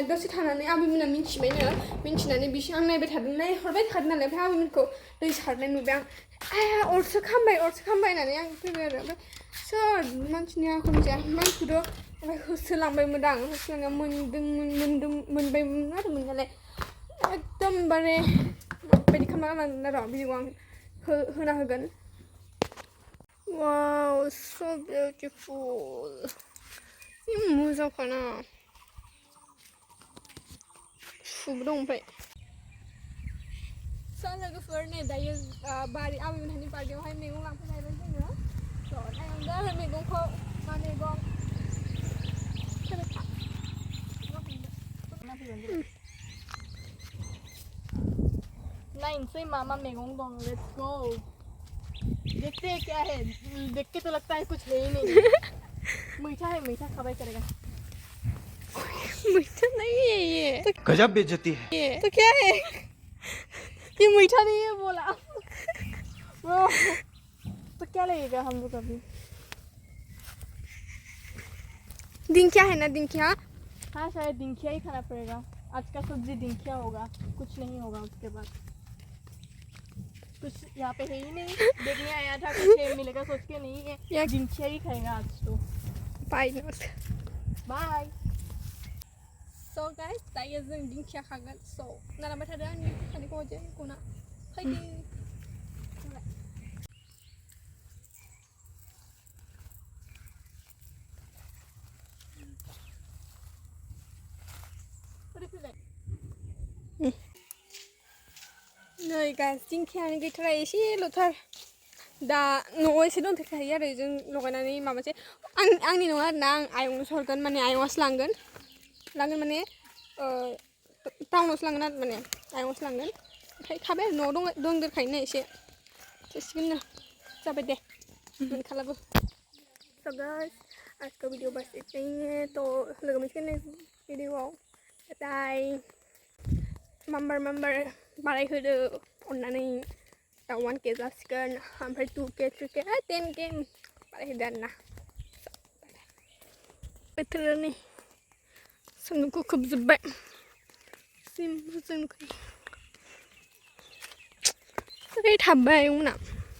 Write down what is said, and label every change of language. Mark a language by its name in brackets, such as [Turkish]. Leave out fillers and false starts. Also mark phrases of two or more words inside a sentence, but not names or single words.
[Bodo] दसे थानानै आबैमोना मिन्थिनानै बिसोर आं नायहरबाय थादों नालाय ओमफ्राय आबैमोनखौ दै सारनाय नुबाय आं अरसो खामबाय होननानै आं फैबाय आरो ओमफ्राय सोर मानसिनि आखल मिथिया मानसिखौथ' ओमफ्राय होसोलांबायमोन आं होसोलांनायाव मोनबायमोन आरो मोननायालाय एकदमबारे माबायदि खालामना गालांदों र' भिडिअ आं होना होगोन [English] wow so beautiful [Bodo] जि मोजांखाना सुबो दं ओमफ्राय लोगोफोर नै दायो आबैमोनहानि बारियावहाय मैगं लांफैलायबाय जोङो थ' नायलांदो आरो मैगंखौ मा मैगं नाइनसै मा मैगं दं [English] let's go [Hindi] देखते हैं क्या है देख के तो लगता है कुछ है ही नहीं मीठा है मीठा खाबाई करेगा मीठा नहीं है ये गजब बेइज्जती है तो क्या है ये मीठा नहीं है बोला तो क्या लगेगा हम लोग अभी दिंखिया है ना दिंखिया हाँ शायद दिंखिया ही खाना पड़ेगा आज का सब्जी दिंखिया होगा कुछ नहीं होगा उसके बाद कुछ यहाँ पे है ही नहीं देखने आया था कुछ मिलेगा सोच के नहीं है या दिंखिया ही खाएगा आज तो [English] बाय बाय so guys [Bodo] दायो जों दिंखिया खागोन so नालांबाय थादो आंनि खानायखौ हरदो गना फैदो नै गाइस दिंखियानो गैथारा एसेल'थार दा न'आव एसे दंथ'खायो आरो जों लगायनानै माबासै आंनि नङा आरोना आं आयंनोसो हरगोन माने आयंआसो लांगोन माने टाउनावसो लांगोन आरो माने आयंआसो लांगोन ओमफ्राय खाबाय आरो न'आव दंदेरखायोना एसे थोसिगोननो जाबाय दे मोनखालाबो [English] so guys [Hindi] आज का वीडियो बस इतना ही है तो लोगों में [English] next videoआव [Bodo] बाय मेम्बर बारायहोदो अननानै दा 1K जासिगोन ओमफ्राय 2K 3K 10K बारायहोदो आरोना बोथोरा नै सान्दुंखौ खोबजोब्बाय जि मोजां नुखायो ओरै थाबबाय आयंमोना